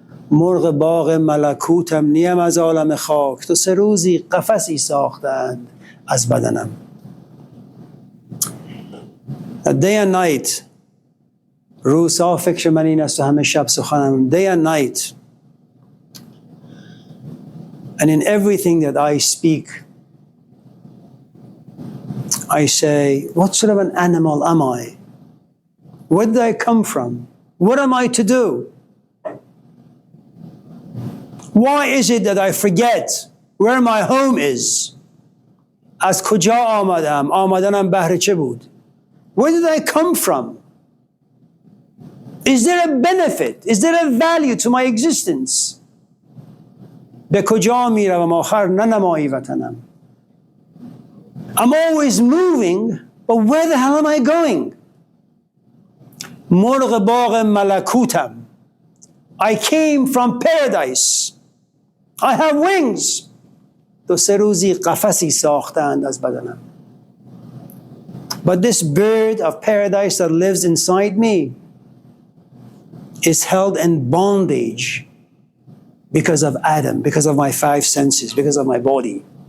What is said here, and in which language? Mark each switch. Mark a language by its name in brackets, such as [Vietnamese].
[Persian] مرغ باغ ملکوتم نیم از عالم خاک تو 3 روزی قفسی ساختند از بدنم. [English] Day and night. [Persian] روزها فکر من این است و همه شب سخنم. [English] Day and night. And in everything that I speak, I say, what sort of an animal am I? Where did I come from? What am I to do? Why is it that I forget where my home is? [Persian] از کجا آمدم؟ آمدنم بهر چه بود؟ [English] Where did I come from? Is there a benefit? Is there a value to my existence? [Persian] به کجا می روم آخر ننمایی وطنم. [English] I'm always moving, but where the hell am I going? [Persian] مرغ باغ ملکوتم. [English] I came from paradise. I have wings. [Persian] 2-3 روزی قفسی ساختند از بدنم. [English] But this bird of paradise that lives inside me is held in bondage because of Adam, because of my 5 senses, because of my body.